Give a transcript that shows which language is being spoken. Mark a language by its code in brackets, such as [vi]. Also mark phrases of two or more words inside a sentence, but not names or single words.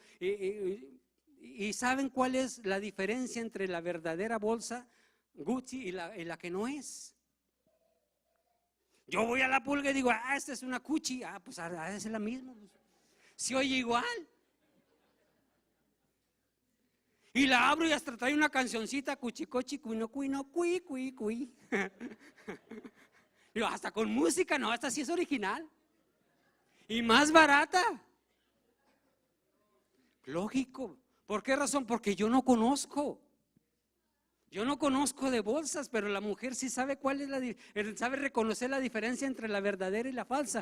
[es] Y saben cuál es la diferencia entre la verdadera bolsa Gucci y la que no es. Yo voy a la pulga y digo, esta es una Gucci, pues es la misma. Se oye igual. Y la abro y hasta trae una cancioncita, cuchicochi, cuino, cuino, cui, cui, cui. Digo, hasta con música, no, esta sí es original. Y más barata. Lógico. ¿Por qué razón? Porque yo no conozco. Yo no conozco de bolsas, pero la mujer sí sabe cuál es sabe reconocer la diferencia entre la verdadera y la falsa.